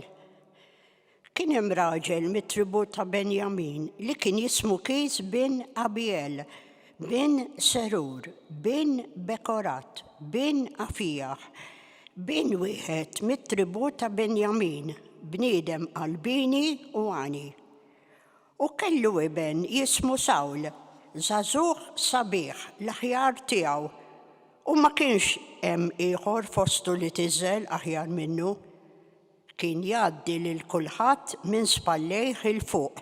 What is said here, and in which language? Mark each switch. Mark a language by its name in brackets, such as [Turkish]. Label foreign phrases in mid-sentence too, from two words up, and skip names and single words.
[Maltese] Kien hemm raġel mit-tribu ta' Benjamin li kien jismu Kis bin Abiel, bin Serur, bin Bekorat, bin Afijah, bin wieħed mit-tribu ta' Benjamin, bniedem qalbini u għani. U kellu iben jismu Sawl, żagħżugħ sabiħ l-aħjar tiegħu. U ma kienx hemm ieħor fostu li tiżel aħjar minnu, kien jgħaddi lil kulħadd minn spallejh il fuq.